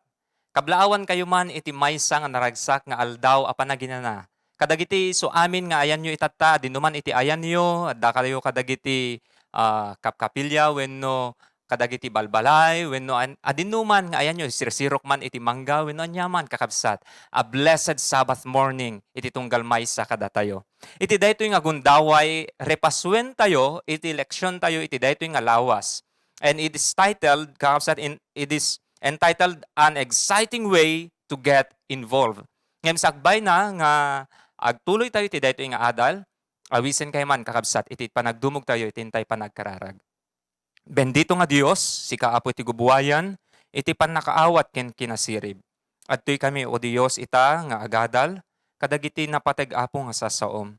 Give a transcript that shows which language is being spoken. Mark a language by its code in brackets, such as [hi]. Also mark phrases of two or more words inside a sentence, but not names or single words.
[ilo] Kablaawan kayo man iti maysa nga naragsak nga aldaw a panaginana. Kadagiti so amin nga ayan nyo itata, dinuman iti ayan nyo, adda kayo kadagiti kapkapilya wenno kadagiti balbalay wenno adinuman nga ayan nyo sirsirok man iti mangga wenno anyaman kakabsat. [en] A blessed Sabbath morning [ilo] iti tunggal maysa kada tayo. Iti daytoy nga gundaway repasuen tayo iti leksyon tayo iti daytoy nga lawas. [en] And it is titled, kakabsat, it is entitled An Exciting Way to Get Involved. [ilo] Ngayon sakbay na nga agtuloy tayo iti daytoy nga adal, awisen kay man kakabsat, iti panagdumog tayo itintay panagkararag. Bendito nga Dios, si kaapo iti gubuwayan, iti panakaawat ken kinasirib. Adtoy kami o Dios ita nga agadal, kadagiti napateg apo nga sasaom.